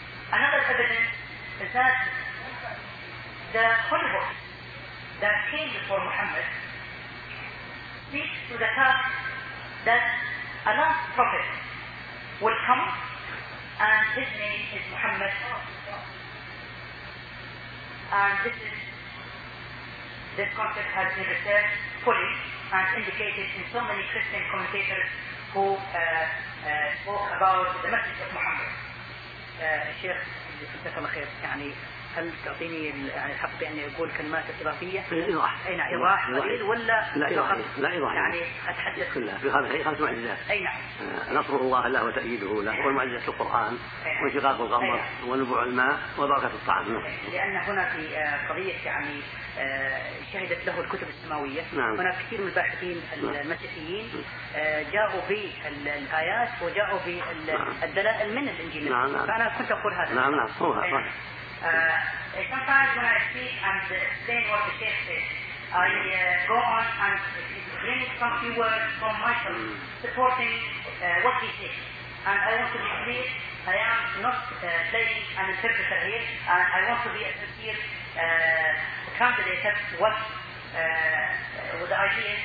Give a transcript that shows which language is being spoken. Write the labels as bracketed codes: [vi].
[en] Another evidence is that the holy books that came before Muhammad speaks to the fact that a last prophet will come and his name is Muhammad, and this concept has been researched fully and indicated in so many Christian commentators who spoke about the message of Muhammad. [ar] Sheikh, جزاك الله خير. يعني هل تعطيني الحق يعني أقول كلمات إضافية؟ إيضاح. أي نعم. إيضاح قليل ولا؟ لا إيضاح. لا إيضاح. يعني أتحدث. كلها في هذا خمس معجزات. أي نعم. نصر الله له وتأييده له ومعجزات القرآن وانشقاق القمر ونبوع الماء وبركة الطعام. لأن هنا في قضية يعني شهدت له الكتب السماوية. نعم. هناك كثير من الباحثين المسيحيين جاءوا بالآيات وجاءوا بالدلائل من الإنجيل. نعم نعم. فأنا كنت أقول هذا. نعم نعم. صحيح. [en] Sometimes when I speak and explain what the Sheikh says, I go on and bring some few words from myself supporting what he says. And I want to be clear, I am not playing an interpreter here, and I want to be a sincere candidate of what the idea is.